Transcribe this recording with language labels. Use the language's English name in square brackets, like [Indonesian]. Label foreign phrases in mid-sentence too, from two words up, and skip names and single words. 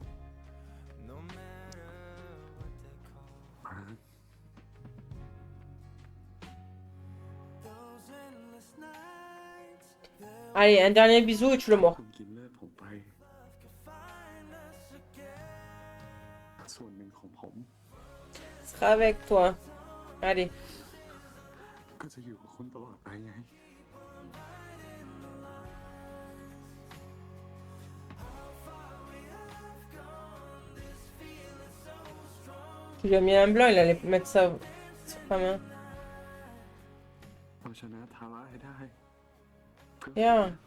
[Thai] มาร์ค [French] Allez, un dernier bisou et tu le mords. [Thai] คุณกินเลือดผมไป ส่วนหนึ่งของผม [French] Ce sera avec toi. Allez. [Thai] ก็จะอยู่กับคุณตลอดไปไง [French] Tu lui as mis un blanc, il allait mettre ça sur ta main. [Thai] เอาชนะทาร่าให้ได้ [French] Bien.